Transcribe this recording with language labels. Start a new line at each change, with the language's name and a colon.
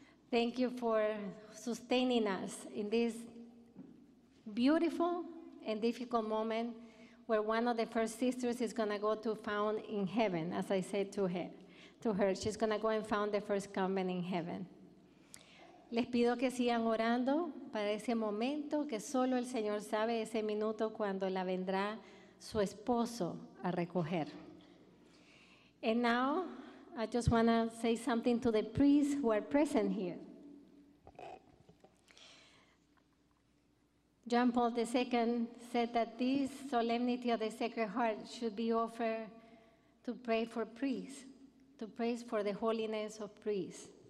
English: Thank you for sustaining us in this beautiful and difficult moment where one of the first sisters is going to go to found in heaven, as I said to her. She's going to go and found the first convent in heaven.
Spanish: Les pido que sigan orando para ese momento que solo el Señor sabe, ese minuto cuando la vendrá su esposo a recoger.
English: And now, I just want to say something to the priests who are present here. John Paul II said that this solemnity of the Sacred Heart should be offered to pray for priests, to pray for the holiness of priests.